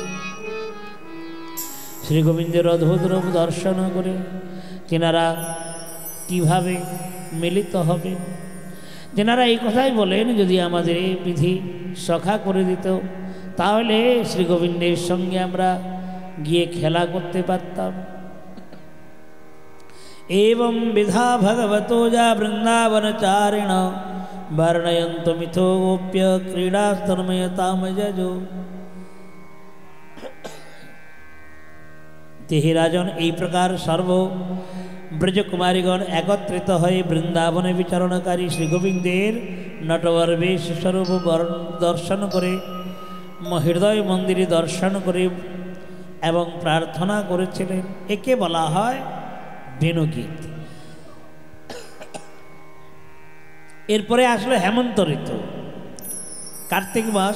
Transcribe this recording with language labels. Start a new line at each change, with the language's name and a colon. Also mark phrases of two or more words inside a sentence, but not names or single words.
Bangla: শ্রী গোবিন্দের অদ্ভুত রূপ দর্শন করে তেনারা কিভাবে মিলিত হবে, তেনারা এই কথাই বলেন, যদি আমাদের এই বিধি সখা করে দিত তাহলে শ্রী গোবিন্দের সঙ্গে আমরা গিয়ে খেলা করতে পারতাম।
Sanskrit: एवं विधा भगवतो जा वृंदावनचारिण वर्णयन्त मिथो गोप्य क्रीडास्तन्मयताम जजो। तेहि राजन
Bangla: এই প্রকার সর্ব ব্রজকুমারীগণ একত্রিত হয়ে বৃন্দাবনে বিচরণকারী শ্রী গোবিন্দের নটবর বেশ স্বরূপ দর্শন করে হৃদয় মন্দিরে দর্শন করে এবং প্রার্থনা করেছিলেন। একে বলা হয় বেণুগীত। এরপরে আসলো হেমন্ত ঋতু, কার্তিক মাস।